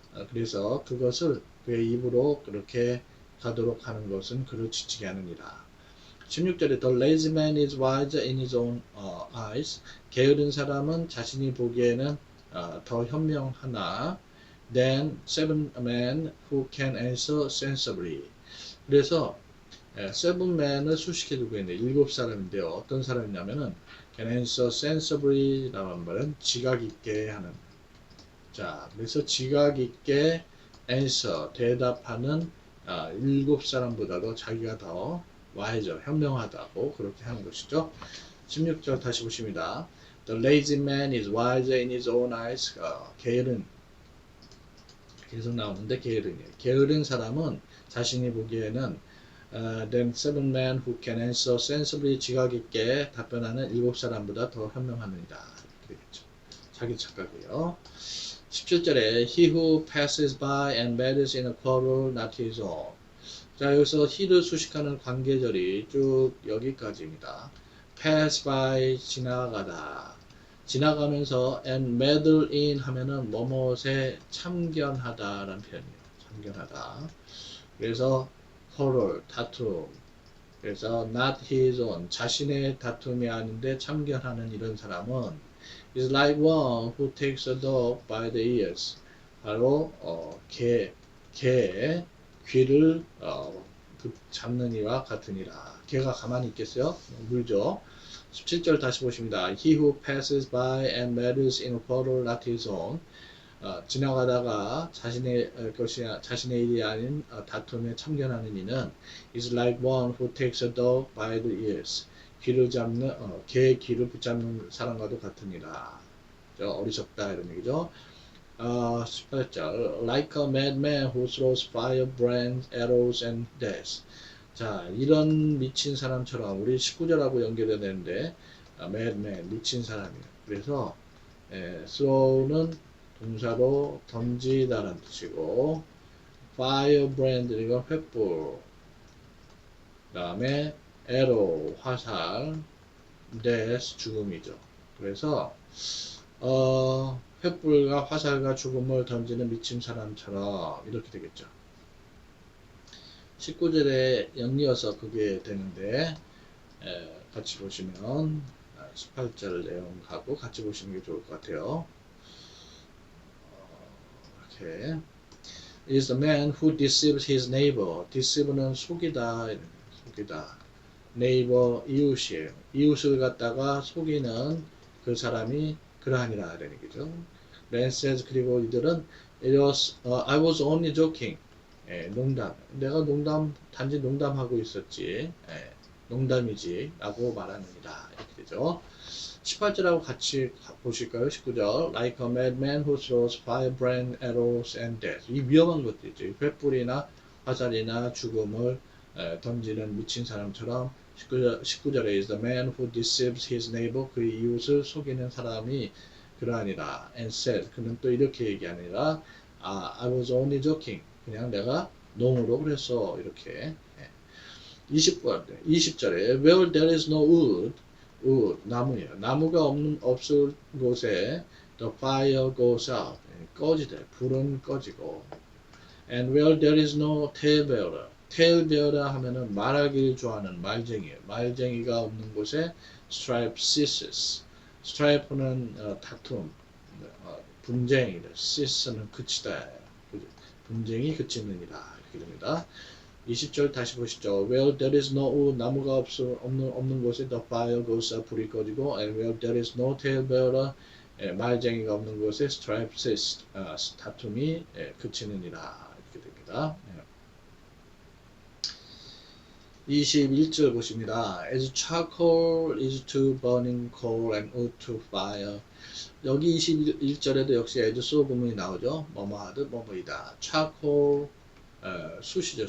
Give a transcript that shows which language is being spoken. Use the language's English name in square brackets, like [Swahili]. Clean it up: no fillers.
[Korean] 그래서 그것을 그의 입으로 그렇게 가도록 하는 것은 그를 지치게 하느니라. 16절에 [English] The lazy man is wise in his own eyes. [Korean] 게으른 사람은 자신이 보기에는 더 현명하나 [English] than seven men who can answer sensibly. [Korean] 그래서 [English] seven men [Korean] 을 수식해 두고 있는데 일곱 사람인데요. 어떤 사람이냐면은 [English] can answer sensibly [Korean] 라는 말은 지각 있게 하는. 자, 그래서 지각 있게 answer 대답하는 일곱 사람보다도 자기가 더 wiser 현명하다고 그렇게 하는 것이죠. 16절 다시 보십니다. [English] The lazy man is wiser in his own eyes. [Korean] 게으른 계속 나오는데 게으른이에요. 게으른 사람은 자신이 보기에는 [English] than seven men who can answer sensibly [Korean] 지각 있게 답변하는 일곱 사람보다 더 현명하느니라. 그렇겠죠. 자기 착각이에요. 17절에 [English] he who passes by and meddles in a quarrel not his own. [Korean] 자, 여기서 he를 수식하는 관계절이 쭉 여기까지입니다. [English] pass by [Korean] 지나가다. 지나가면서 [English] and meddle in [Korean] 하면은 뭐뭇에 참견하다 라는 표현이에요. 참견하다. 그래서 quarrel, 다툼. [English] 그래서 not his own, [Korean] 자신의 다툼이 아닌데 참견하는 이런 사람은 [English] is like one who takes a dog by the ears. [Korean] 바로 개의 귀를 잡는 이와 같으니라. 개가 가만히 있겠어요? 물죠. 17절 다시 보십니다. [English] He who passes by and meddles in a quarrel not his own. [Korean] 지나가다가 자신의 일이 아닌 다툼에 참견하는 이는 [English] is like one who takes a dog by the ears. [Korean] 귀를 잡는 개의 귀를 붙잡는 사람과도 같으니라. 어리석다 이런 얘기죠. 18절 [English] like a madman who throws firebrands, arrows and darts. [Korean] 자, 이런 미친 사람처럼 우리 19절하고 연결해야 되는데 madman 미친 사람이에요. 그래서 throw는 동사로 던지다라는 뜻이고 firebrand 이건 횃불, 그 다음에 arrow 화살, death 죽음이죠. 그래서 횃불과 화살과 죽음을 던지는 미친 사람처럼 이렇게 되겠죠. 19절에 연이어서 그게 되는데 같이 보시면 18절 내용하고 같이 보시는 게 좋을 것 같아요. 이렇게 [English] is the man who deceives his neighbor. [Korean] deceive는 속이다, 속이다. neighbor 이웃이에요. 이웃을 갖다가 속이는 그 사람이 그러하니라 이런 얘기죠. [English] Ren says [Korean] 그리고 이들은 [English] I was only joking. [Korean] 농담. 내가 단지 농담하고 있었지. 농담이지. 라고 말하느니라. 이렇게 되죠. 18절하고 같이 보실까요? 19절. [English] Like a madman who throws firebrand, arrows and death. [Korean] 이 위험한 것들이죠. 횃불이나 화살이나 죽음을 던지는 미친 사람처럼 19절에 [English] is the man who deceives his neighbor. [Korean] 그 이웃을 속이는 사람이 그러하니라. [English] And said. [Korean] 그는 또 이렇게 얘기하니라. [English] I was only joking. [Korean] 그냥 내가 농으로 그랬어. 이렇게. 20절에 [English] where there is no wood, [Korean] 나무예요. 나무가 없을 곳에 [English] the fire goes out. [Korean] 꺼지대. 불은 꺼지고. [English] And where there is no talebearer. [Korean] talebearer 하면은 말하기를 좋아하는 말쟁이에요. 말쟁이가 없는 곳에 [English] strife ceases. [Korean] stripe는 다툼, 분쟁이다. cease는 그치다. 분쟁이 그치느니라. 이렇게 됩니다. 20절 다시 보시죠. [English] Where there is no wood, [Korean] 나무가 없는 곳에 [English] the fire goes out, [Korean] 불이 꺼지고, [English] and where there is no talebearer, [Korean] 말쟁이가 없는 곳에 [English] strife ceases, [Korean] 다툼이 그치느니라. 됩니다. 21절 보십니다. [English] As charcoal is to burning coal and wood to fire. [Korean] 여기 21절에도 역시 as so 부분이 나오죠. 뭐뭐 하듯 뭐뭐이다. charcoal 숯이죠.